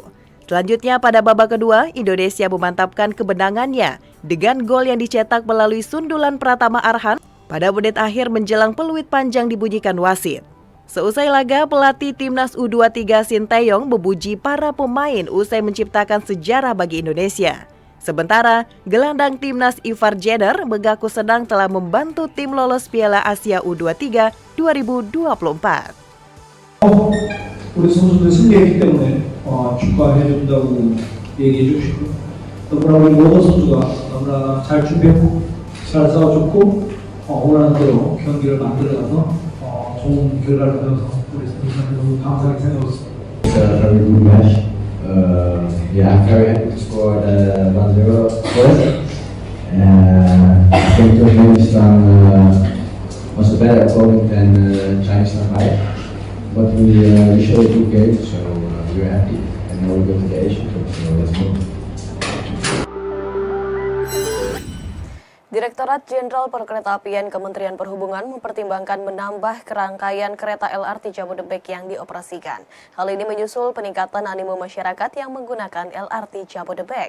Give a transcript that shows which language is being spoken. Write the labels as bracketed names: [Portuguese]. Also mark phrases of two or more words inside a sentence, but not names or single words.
[Indonesian] Selanjutnya pada babak kedua, Indonesia memantapkan kemenangannya dengan gol yang dicetak melalui sundulan Pratama Arhan pada menit akhir menjelang peluit panjang dibunyikan wasit. Seusai laga, pelatih Timnas U23 Sinteyong memuji para pemain usai menciptakan sejarah bagi Indonesia. Sementara, gelandang Timnas Ivar Jenner mengaku senang telah membantu tim lolos Piala Asia U23 2024. [Korean] 우리 선수들 승리했기 때문에 축하해준다고 얘기해 주시고 너무나 우리 모든 선수가 너무나 잘 준비했고 잘 싸워줬고 원하는 대로 경기를 만들어가서 좋은 결과를 거둬서 우리 선수들한테 너무 감사하게 생각하고 있습니다. [English] It's a very good match. I'm very happy to score the 1-0 first. I think Turkmenistan was a better opponent than Chinese Shanghai. But we showed a good game, so we're happy. And now we go to the Asian Cup, so let's go. [Indonesian] Direktorat Jenderal Perkeretaapian Kementerian Perhubungan mempertimbangkan menambah kerangkaian kereta LRT Jabodebek yang dioperasikan. Hal ini menyusul peningkatan animo masyarakat yang menggunakan LRT Jabodebek.